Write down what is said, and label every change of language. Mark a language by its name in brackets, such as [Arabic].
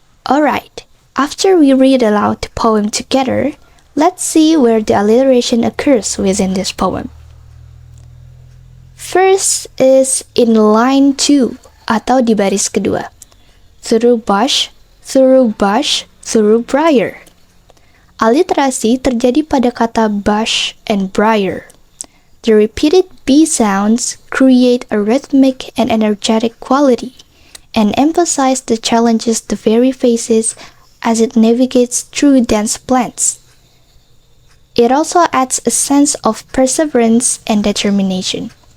[English] Alright, after we read aloud the poem together, let's see where the alliteration occurs within this poem. first is in line 2 [Indonesian] atau di baris kedua. [English] Through bush, through briar. [Indonesian] Aliterasi terjadi pada kata bush and briar. [English] The repeated B sounds create a rhythmic and energetic quality and emphasize the challenges the fairy faces as it navigates through dense plants. It also adds a sense of perseverance and determination.